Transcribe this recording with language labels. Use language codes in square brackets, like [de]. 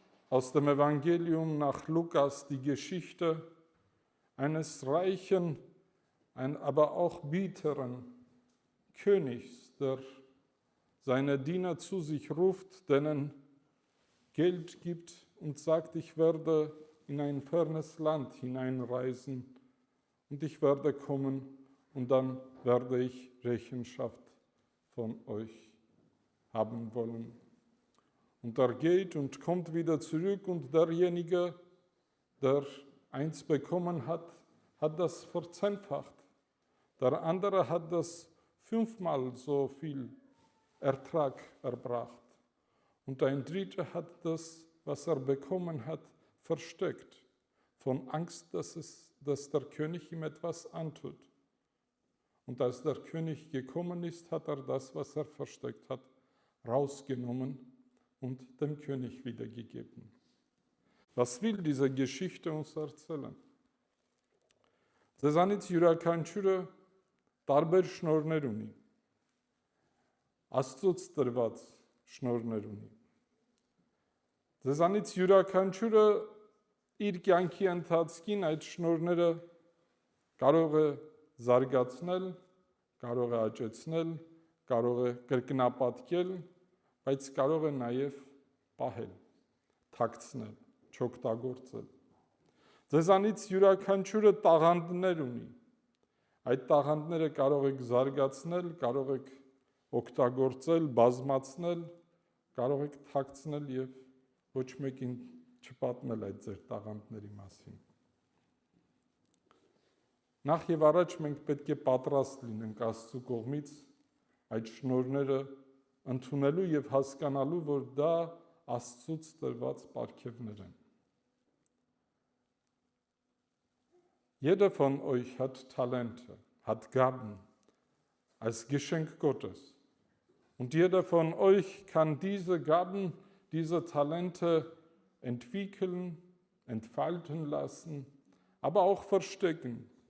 [de] aus dem Evangelium nach Lukas die Geschichte eines reichen, aber auch bitteren Königs, der seine Diener zu sich ruft, denen Geld gibt und sagt, ich werde in ein fernes Land hineinreisen und ich werde kommen und dann werde ich Rechenschaft von euch haben wollen. Und er geht und kommt wieder zurück und derjenige, der eins bekommen hat, hat das verzehnfacht. Der andere hat das 5-mal so viel Ertrag erbracht. Und ein dritter hat das, was er bekommen hat, versteckt, von Angst, dass der König ihm etwas antut. Und als der König gekommen ist, hat er das, was er versteckt hat, rausgenommen und dem König wiedergegeben. Was will diese Geschichte uns erzählen? [hy] Ձեզանից յուրաքանչյուրը տարբեր շնորհներ ունի։ Աստծոց տրված շնորհներ ունի։ Ձեզանից յուրաքանչյուրը իր կյանքի ընթացքին այդ շնորհները կարող է զարգացնել, կարող է աճեցնել, կարող է կրկնապատկել, բայց կարող է նաև պահել, թաքցնել, չօգտագործել։ Ձեզանից յուրաքանչյուրը տաղանդներ ունի։ Այդ տաղանդները կարող եք զարգացնել, կարող եք օգտագործել, բազմացնել, կարող եք թաքցնել եւ ոչ մեկին չպատմել այդ ձեր տաղանդների մասին։ Նախ եւ առաջ մենք պետք է պատրաստ լինենք Աստծո կողմից այդ շնորհները ընդունելու եւ հասկանալու, որ դա Աստծուց տրված պարգևներ են։ [de] Jeder von euch hat Talente, hat Gaben als Geschenk Gottes. Und jeder von euch kann diese Gaben, diese Talente entwickeln, entfalten lassen, aber auch verstecken.